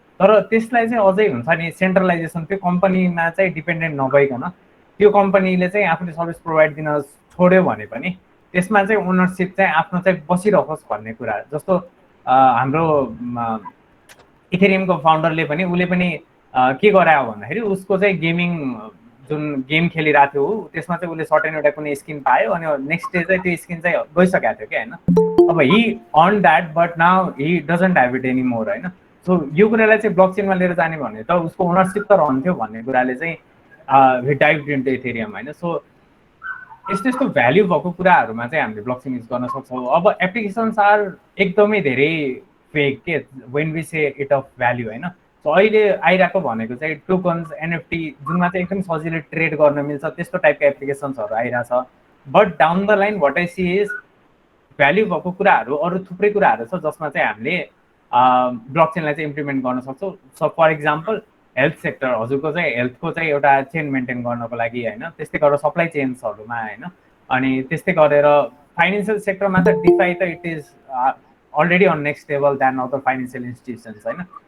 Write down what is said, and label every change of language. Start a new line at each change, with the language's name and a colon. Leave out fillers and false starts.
Nepali: तर त्यसलाई चाहिँ अझै हुन्छ नि सेन्ट्रलाइजेसन, त्यो कम्पनीमा चाहिँ डिपेन्डेन्ट नभइकन त्यो कम्पनीले चाहिँ आफूले सर्भिस प्रोभाइड दिन छोड्यो भने पनि त्यसमा चाहिँ ओनरसिप चाहिँ आफ्नो चाहिँ बसिरहोस् भन्ने कुरा। जस्तो हाम्रो इथेरियमको फाउन्डरले पनि उसले पनि के गरायो भन्दाखेरि उसको चाहिँ गेमिङ जुन गेम खेलिरहेको थियो त्यसमा चाहिँ उसले सर्टेन एउटा कुनै स्किन पायो, अनि नेक्स्ट डे चाहिँ त्यो स्किन चाहिँ गइसकेको थियो क्या होइन।
English: अब he earn that but now he doesn't have it any more होइन।
Nepali: सो यो कुरालाई चाहिँ ब्लक चेनमा लिएर जाने भने त उसको ओनरसिप त रहन्थ्यो भन्ने कुराले चाहिँ
English: dive into Ethereum
Nepali: होइन। सो यस्तो यस्तो भ्याल्यु भएको कुराहरूमा चाहिँ हामीले ब्लक चेन युज गर्न सक्छौँ। अब एप्लिकेसन्स आर एकदमै धेरै फेक के
English: when we say it of value
Nepali: होइन। सो अहिले आइरहेको भनेको चाहिँ टोकन्स एनएफटी जुनमा चाहिँ एकदम सजिलै ट्रेड गर्न मिल्छ, त्यस्तो टाइपको एप्लिकेसन्सहरू आइरहेछ।
English: but down the line what I see is
Nepali: value भएको कुराहरू अरू थुप्रै कुराहरू छ जसमा चाहिँ हामीले ब्लक चेनलाई चाहिँ इम्प्लिमेन्ट गर्न सक्छौँ। So for example health sector, हजुरको चाहिँ हेल्थको चाहिँ एउटा चेन मेन्टेन गर्नको लागि होइन, त्यस्तै गरेर सप्लाई चेन्सहरूमा होइन, अनि त्यस्तै गरेर फाइनेन्सियल सेक्टरमा त डिफाई त
English: it is already on next level then other financial institutions
Nepali: होइन।